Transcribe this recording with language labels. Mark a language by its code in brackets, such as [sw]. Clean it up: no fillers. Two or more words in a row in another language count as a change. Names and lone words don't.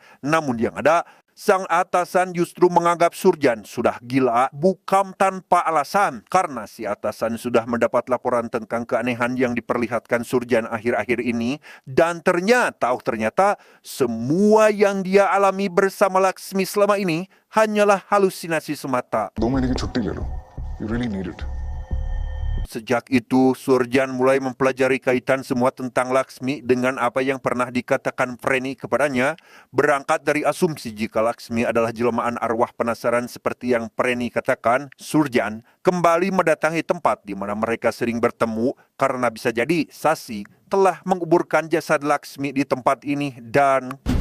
[id] Namun yang ada, sang atasan justru menganggap Surjan sudah gila bukan tanpa alasan karena si atasan sudah mendapat laporan tentang keanehan yang diperlihatkan Surjan akhir-akhir ini dan ternyata semua yang dia alami bersama Laksmi selama ini hanyalah halusinasi semata. [hi] 2 महीने की छुट्टी ले लो. [en] You really need it. [id] Sejak itu, Surjan mulai mempelajari kaitan semua tentang Laksmi dengan apa yang pernah dikatakan Preni kepadanya. Berangkat dari asumsi jika Laksmi adalah jelmaan arwah penasaran seperti yang Preni katakan, Surjan kembali mendatangi tempat di mana mereka sering bertemu karena bisa jadi Sasi telah menguburkan jasad Laksmi di tempat ini dan...